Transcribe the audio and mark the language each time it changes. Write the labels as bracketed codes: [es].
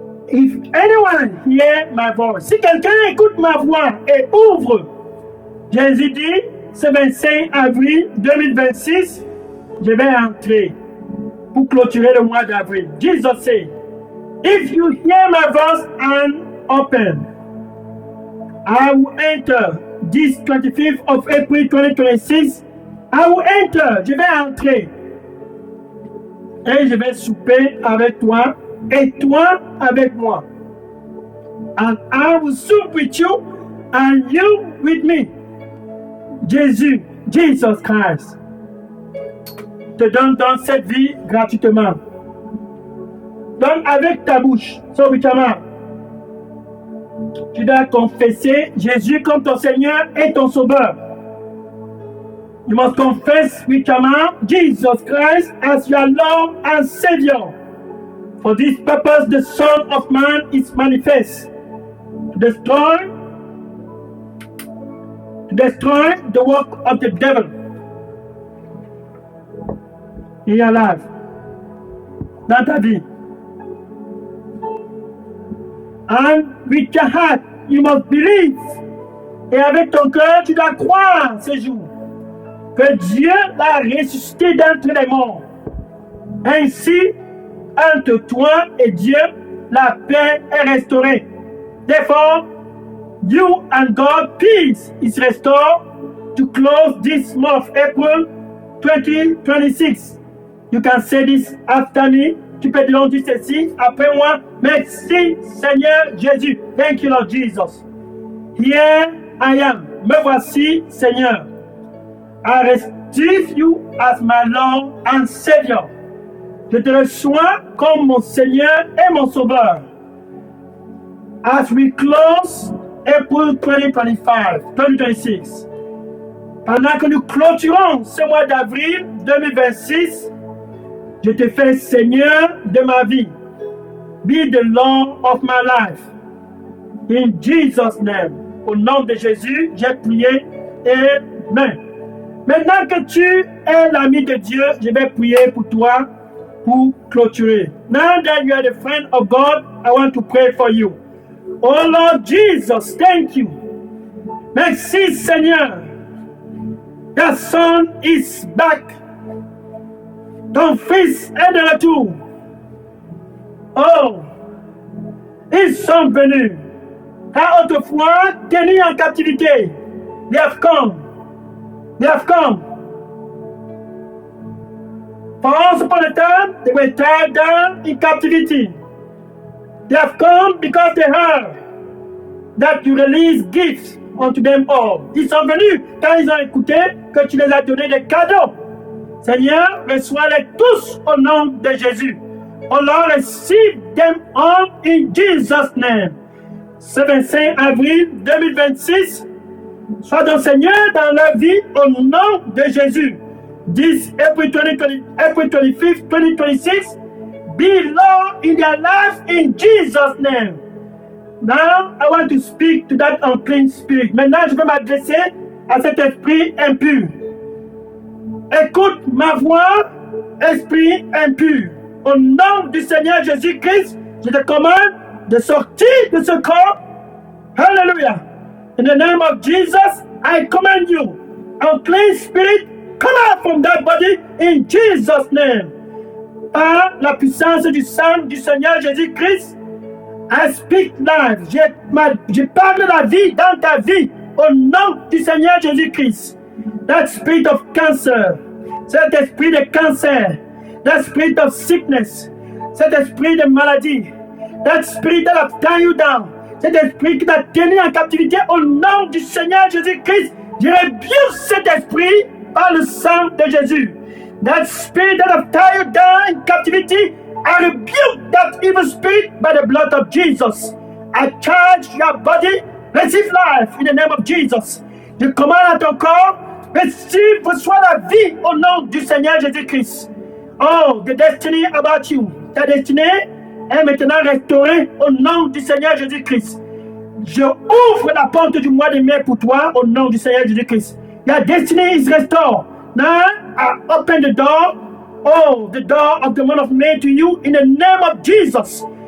[en] If anyone hear my voice, [fr] si quelqu'un écoute ma voix et ouvre, Jésus dit, ce 25 avril 2026, je vais entrer pour clôturer le mois d'avril. [en] Jesus said, if you hear my voice and open, I will enter. This 25th of April 2026, I will enter. [fr] Je vais entrer. Et je vais souper avec toi et toi avec moi. [en] And I will sup with you and you with me. [fr] Jesus Christ te donne dans cette vie gratuitement. Donne avec ta bouche, [en] so with your mouth. [fr] Tu dois confesser Jésus comme ton Seigneur et ton Sauveur. [en] You must confess with your mouth Jesus Christ as your Lord and Savior. For this purpose the Son of Man is manifest to destroy the work of the devil in your life, [fr] dans ta vie. [en] And with your heart, you must believe. [fr] Et avec ton cœur, tu dois croire ce jour que Dieu l'a ressuscité d'entre les morts. Ainsi, entre toi et Dieu, la paix est restaurée. [en] Therefore, you and God, peace is restored to close this month of April 2026. You can say this after me. [fr] Tu peux dire ceci après moi. Merci Seigneur Jésus. [en] Thank you Lord Jesus. Here I am. [fr] Me voici Seigneur. [en] I receive you as my Lord and Savior. [fr] Je te reçois comme mon Seigneur et mon Sauveur. [en] As we close April 2026. [fr] Pendant que nous clôturons ce mois d'avril 2026, je te fais Seigneur de ma vie. [en] Be the Lord of my life. In Jesus' name. [fr] Au nom de Jésus, j'ai prié. Amen. Maintenant que tu es l'ami de Dieu, je vais prier pour toi pour clôturer. [en] Now that you are the friend of God, I want to pray for you. Oh Lord Jesus, thank you. [fr] Merci Seigneur. [en] The Son is back. [fr] Ton fils est de retour. Oh, ils sont venus. Car autrefois, tenus en captivité, [en] they have come. For once upon a time, they were tied down in captivity. They have come because they heard that you release gifts unto them all. [fr] Ils sont venus car ils ont écouté que tu les as donné des cadeaux. Seigneur, reçois-les tous au nom de Jésus. [en] Oh Lord, receive them all in Jesus' name. [fr] Ce 25 avril 2026, sois donc Seigneur dans leur vie au nom de Jésus. [en] This April 25th, 2026, be Lord in their life in Jesus' name. Now, I want to speak to that unclean spirit. [fr] Maintenant, je vais m'adresser à cet esprit impur. Écoute ma voix, esprit impur. Au nom du Seigneur Jésus-Christ, je te commande de sortir de ce corps. Hallelujah. [en] In the name of Jesus, I command you, unclean spirit, come out from that body in Jesus' name. [fr] Par la puissance du sang du Seigneur Jésus-Christ, [en] I speak life. [fr] Je parle la vie dans ta vie au nom du Seigneur Jésus-Christ. [en] that spirit of cancer, [fr] cet esprit de cancer, [en] that spirit of sickness, [fr] cet esprit de maladie, [en] that spirit that have tied you down, [fr] cet esprit qui t'a tenu en captivité, au nom du Seigneur Jésus-Christ, je rebuke cet esprit par le sang de Jésus. [en] That spirit that have tied you down in captivity, I rebuke that evil spirit by the blood of Jesus. I charge your body, receive life in the name of Jesus. [fr] Je commande à ton corps, reçois la vie au nom du Seigneur Jésus-Christ. [en] Oh, the destiny about you. [fr] Ta destinée est maintenant restaurée au nom du Seigneur Jésus-Christ. Je ouvre la porte du mois de mai pour toi au nom du Seigneur Jésus-Christ. [en] Your destiny is restored. Now I open the door. Oh, the door of the month of May to you in the name of Jesus.